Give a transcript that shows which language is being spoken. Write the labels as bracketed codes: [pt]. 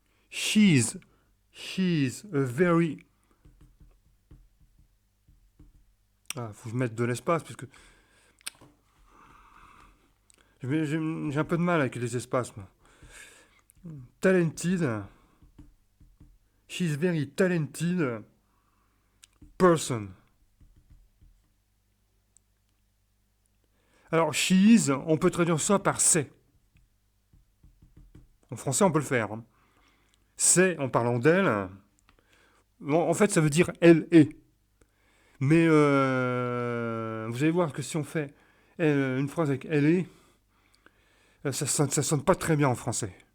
[en] She's she's a very [fr] faut que je mette de l'espace parce que j'ai un peu de mal avec les espaces. Moi. [en] Talented, she's very talented person. [fr] Alors, she's, on peut traduire ça par c'est. En français, on peut le faire. Hein. C'est, en parlant d'elle, bon, en fait, ça veut dire elle est. Mais vous allez voir que si on fait une phrase avec elle est, ça sonne pas très bien en français.